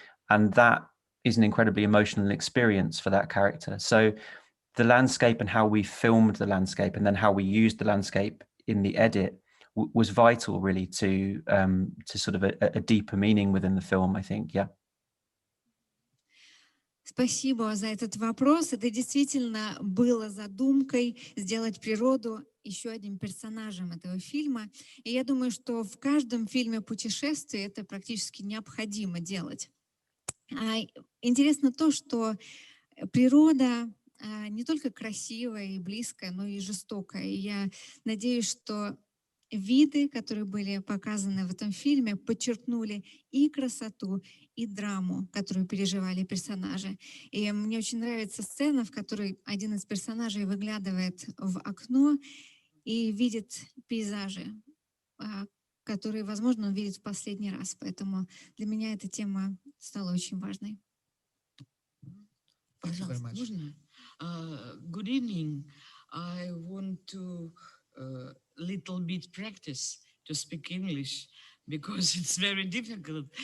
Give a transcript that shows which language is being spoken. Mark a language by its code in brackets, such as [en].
[en] And that is an incredibly emotional experience for that character. So the landscape and how we filmed the landscape and then how we used the landscape in the edit was vital, really, to sort of a deeper meaning within the film, I think. Yeah. [ru] Спасибо за этот вопрос. Это действительно было задумкой сделать природу еще одним персонажем этого фильма. И я думаю, что в каждом фильме путешествие это практически необходимо делать. Интересно то, что природа не только красивая и близкая, но и жестокая. И я надеюсь, что виды, которые были показаны в этом фильме, подчеркнули и красоту, и драму, которую переживали персонажи. И мне очень нравится сцена, в которой один из персонажей выглядывает в окно и видит пейзажи, которые, возможно, он видит в последний раз. Поэтому для меня эта тема стала очень важной. Пожалуйста, можно? [en] Good evening. I want to little bit practice to speak English because it's very difficult.